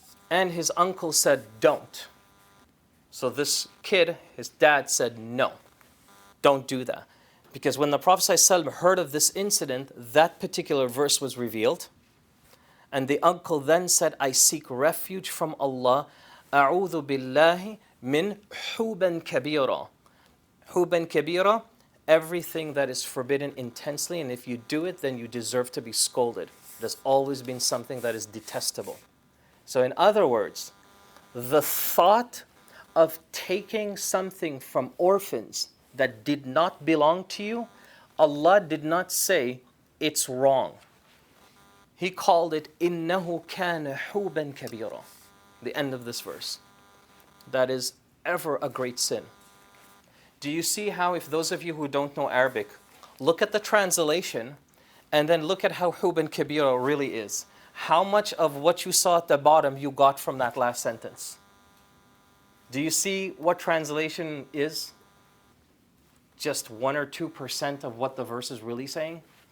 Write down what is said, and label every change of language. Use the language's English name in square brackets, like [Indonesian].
[English] And his uncle said, don't. So this kid, his dad said, no, don't do that. Because when the Prophet ﷺ heard of this incident, that particular verse was revealed. And the uncle then said, I seek refuge from Allah. [Arabic] أعوذ بالله من حُوبًا كبيرا. حُوبًا كبيرا, [English] everything that is forbidden intensely, and if you do it, then you deserve to be scolded. It has always been something that is detestable. So in other words, the thought of taking something from orphans that did not belong to you, Allah did not say it's wrong. He called it [Arabic] إِنَّهُ كَانَ حُوبًا كَبِيرًا. [English] The end of this verse. That is ever a great sin. Do you see how, if those of you who don't know Arabic, look at the translation and then look at how [Arabic] حُوبًا كَبِيرًا [English] really is. How much of what you saw at the bottom you got from that last sentence? Do you see what translation is? Just 1 or 2% of what the verse is really saying?